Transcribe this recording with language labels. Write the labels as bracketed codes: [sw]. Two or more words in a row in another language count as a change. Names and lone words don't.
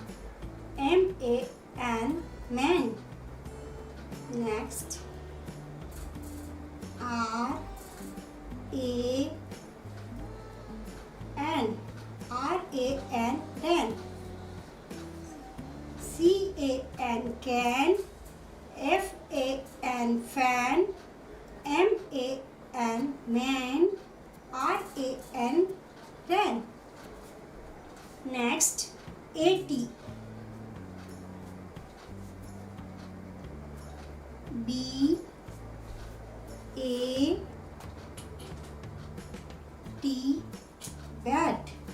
[en] M-A-N man. Next, R-A-N. R-A-N ran. C-A-N can. F-A-N fan. M-A-N man. R-A-N ran. Next, A-T. B-A-T bat.